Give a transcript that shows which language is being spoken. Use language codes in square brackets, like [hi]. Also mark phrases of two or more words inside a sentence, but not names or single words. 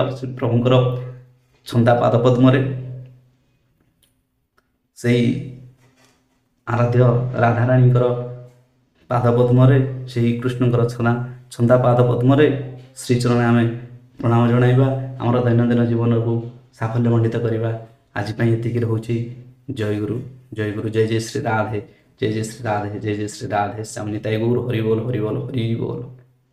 [or] ପ୍ରଭୁଙ୍କର ଛନ୍ଦା ପାଦ ପଦ୍ମରେ, ସେଇ ଆରାଧ୍ୟ ରାଧାରାଣୀଙ୍କର ପାଦ ପଦ୍ମରେ, ସେହି କୃଷ୍ଣଙ୍କର ଛନ୍ଦା ପାଦ ପଦ୍ମରେ, ଶ୍ରୀଚରଣରେ ଆମେ ପ୍ରଣାମ ଜଣାଇବା। ଆମର ଦୈନନ୍ଦିନ ଜୀବନକୁ ସାଫଲ୍ୟ ମଣ୍ଡିତ କରିବା। ଆଜି ପାଇଁ ଏତିକି ରହୁଛି। ଜୟ ଗୁରୁ। [hi] जय गुरु, जय जय श्री राधे, जय जय श्री राधे, जय जय श्री राधे, श्याम निताई गौर, हरि बोल हरि बोल हरि बोल।